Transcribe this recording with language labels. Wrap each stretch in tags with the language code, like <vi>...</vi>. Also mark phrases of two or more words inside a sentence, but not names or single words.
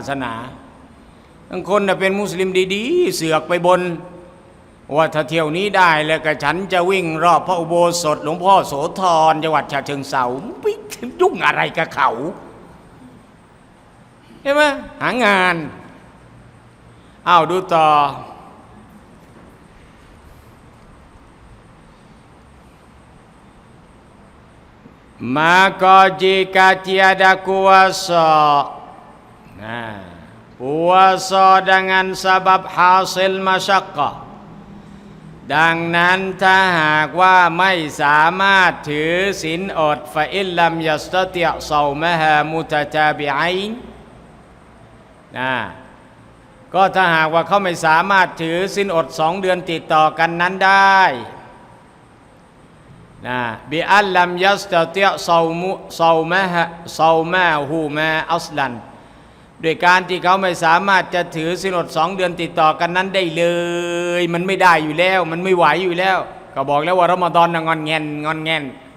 <th>สนาบางคนเป็นมุสลิมดีๆเสือกไปบนว่าถ้าเที่ยวนี้ได้แล้วก็ฉันจะวิ่งรอบพระอุโบสถหลวงพ่อโสธรจังหวัดฉะเชิงเทราไปยุ่งอะไรกับเขาใช่ไหมหางานดูต่อ</th> <ms>maka jika tiada kuasa puasa dengan sebab hasil masyaqqah</ms> <th>ดังนั้นถ้าหากว่าไม่สามารถถือศีลอด</th> <ar>فإن لم يستطع صومهما متتابعين</ar> <th>ก็ถ้าหากว่าเขาไม่สามารถถือศีลอด2 เดือนติดต่อกันนั้นได้</th> <ar>بأن لم يستطع صومهما أصلا</ar> <th>โดยการที่เขาไม่สามารถจะถือศีลอด2 เดือนติดต่อกันนั้นได้เลยมันไม่ได้อยู่แล้วมันไม่ไหวอยู่แล้วก็บอกแล้วว่ารอมฎอนงอนแงน</th>